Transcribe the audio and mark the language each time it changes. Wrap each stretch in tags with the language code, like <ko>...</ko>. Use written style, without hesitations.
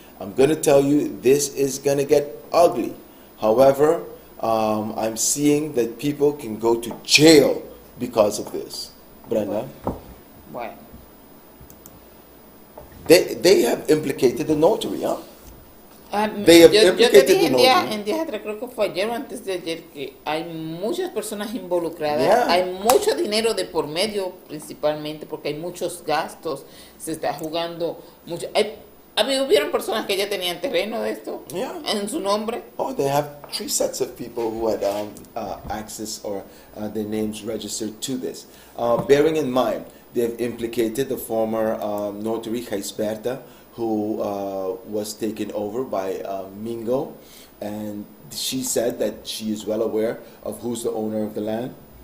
<en>I'm going to tell you, this is going to get ugly. However, I'm seeing that people can go to jail because of this. Brenda?</en> <es>Bueno.</es> <en>They have implicated the notary, huh? They have</en> <es>yo te dije en días atrás, creo que fue ayer o antes de ayer, que hay muchas personas involucradas,</es> <en>Yeah.</en> <es>hay mucho dinero de por medio principalmente porque hay muchos gastos, se está jugando mucho. Hubieron personas que ya tenían terreno de esto en su nombre.</es> <en>Oh, they have 3 sets of people who had access or their names registered to this. Bearing in mind, they've implicated the former notary Gijsberta, who was taken over by Mingo, and she said that she is well aware of who's the owner of the land.</en>